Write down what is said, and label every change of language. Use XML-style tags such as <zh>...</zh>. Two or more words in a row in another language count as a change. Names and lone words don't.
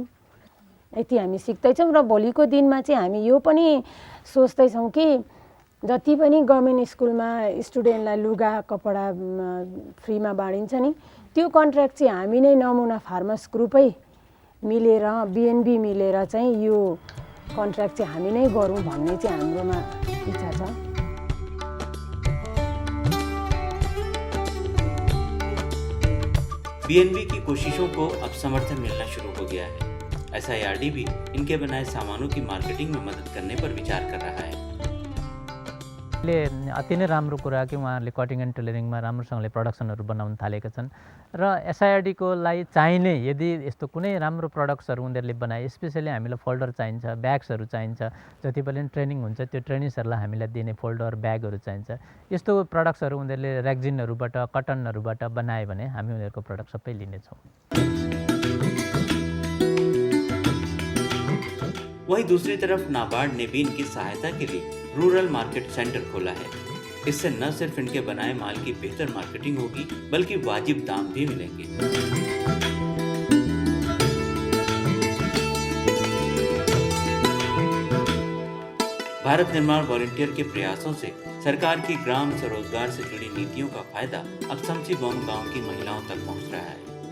<ne>यति हामी सिक्दैछौँ र भोलिको दिनमा चाहिँ हामी यो पनि सोच्दैछौँ कि जति पनि</ne> <en>government schoolमा</en> <ne>स्टुडेन्टलाई लुगा कपडा फ्रीमा बाँडिन्छ नि, त्यो कन्ट्र्याक्ट चाहिँ हामी नै नमुना फार्मर्स ग्रुपै मिलेर बिएनबी मिलेर चाहिँ यो कन्ट्र्याक्ट चाहिँ हामी नै गरौँ भन्ने चाहिँ हाम्रोमा इच्छा छ।</ne> <hi>बीएनबी की कोशिशों को अब समर्थन मिलना शुरू हो गया है। एसआईआरडी भी इनके बनाए सामानों की मार्केटिंग में मदद करने पर विचार कर रहा है।</hi> <ne>अति नै राम्रो कुरा कि उहाँहरूले</ne> <en>cutting and tailoringमा</en> <ne>राम्रोसँगले प्रडक्सनहरू बनाउन थालेका छन् र एसआईआरडीको लागि चाहिने यदि यस्तो कुनै राम्रो प्रडक्ट्सहरू उनीहरूले बनाए, स्पेसली हामीलाई फोल्डर चाहिन्छ, ब्याग्सहरू चाहिन्छ, जति पनि ट्रेनिङ हुन्छ त्यो ट्रेनिङ्सहरूलाई हामीलाई दिने</ne> <en>folder bagsहरू</en> <ne>चाहिन्छ। यस्तो प्रडक्ट्सहरू उनीहरूले रेक्जिनहरूबाट कटनहरूबाट बनायो भने हामी उनीहरूको प्रडक्ट सबै लिनेछौँ।</ne> <hi>वहीं दूसरी तरफ नाबार्ड ने भी इनकी सहायता के लिए रूरल मार्केट सेंटर खोला है। इससे न सिर्फ इनके बनाए माल की बेहतर मार्केटिंग होगी बल्कि वाजिब दाम भी मिलेंगे। भारत निर्माण वॉलंटियर के प्रयासों से सरकार की ग्राम स्वरोजगार से जुड़ी नीतियों का फायदा अब समसी बम गांव की महिलाओं तक पहुंच रहा है।</hi>